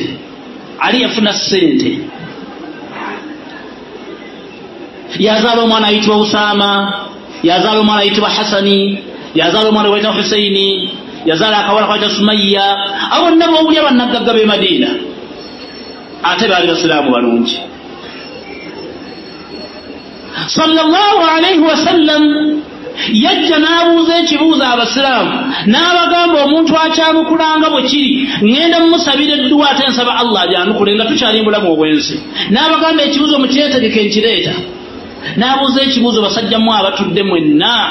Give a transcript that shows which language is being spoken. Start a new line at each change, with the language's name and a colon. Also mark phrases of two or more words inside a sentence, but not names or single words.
Ganda: Ali yafuna ssente, yazaala omwana ayitibwa Usama, yazaala omwana ayitibwa Hasani, yazaala omwana wayitibwa Husaini, yazaala akawala kayitibwa Sumayya. Abo bonna boobulya bannagagga b'e Madiina, ate baali basiraamu balungi.
Arabic: صلى الله عليه وسلم
Ganda: yajja n'abuuza ekibuuzo abasiraamu, n'abagamba omuntu akyanukulanga bwe kiri ŋŋenda mumusabira edduwa ate nsaba Allah ajyanukule nga tukyali mulamu obwensi. N'abagamba ekibuuzo mukyetegeke nkireeta. N'abuuza ekibuuzo basajjamu abatudde mwenna.